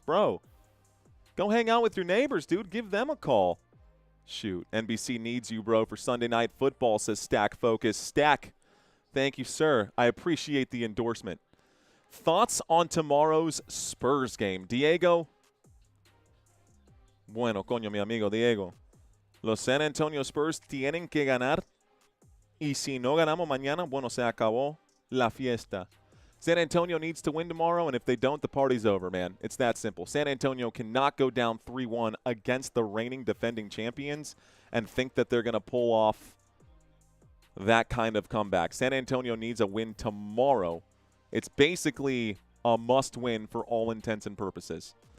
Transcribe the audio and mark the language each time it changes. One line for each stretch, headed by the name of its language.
English: Bro, go hang out with your neighbors, dude. Give them a call. Shoot, NBC needs you, bro, for Sunday Night Football, says Stack Focus. Stack, thank you, sir. I appreciate the endorsement. Thoughts on tomorrow's Spurs game? Diego,
Spanish: Bueno, coño, mi amigo Diego. Los San Antonio Spurs tienen que ganar. Y si no ganamos mañana, bueno, se acabó la fiesta.
English: San Antonio needs to win tomorrow, and if they don't, the party's over, man. It's that simple. San Antonio cannot go down 3-1 against the reigning defending champions and think that they're going to pull off that kind of comeback. San Antonio needs a win tomorrow. It's basically a must-win for all intents and purposes.